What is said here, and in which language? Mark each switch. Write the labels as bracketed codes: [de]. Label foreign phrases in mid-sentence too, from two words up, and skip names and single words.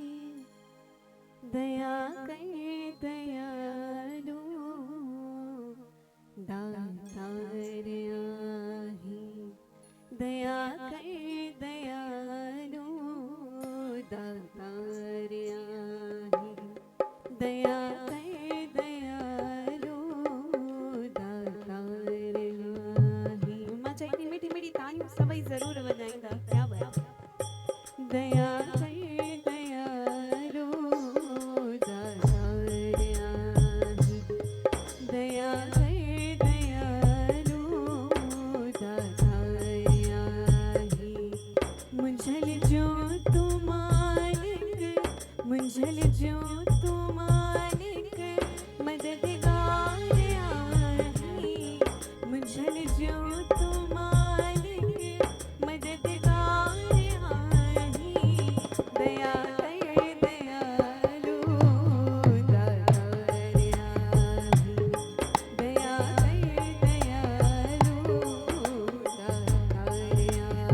[sd] दया कर दयालु दातार आहे दया कर दयालु दातार आहे दया कर दयालु दातार आहे। मां चाहींदी मीठी मीठी तालियूं सभई ज़रूर वॼाईंदा। [hi] क्या बात [sd] दया कर दयालु दातार आहे दया कर दयालु दातार आहे मुझल जो तू मालिक मुझल जो तू मालिक मददगार आहे मुझल जो तू मालिक मददगार आहे दया कर दयालु दातार आहे दया कर दयालु दातार आहे।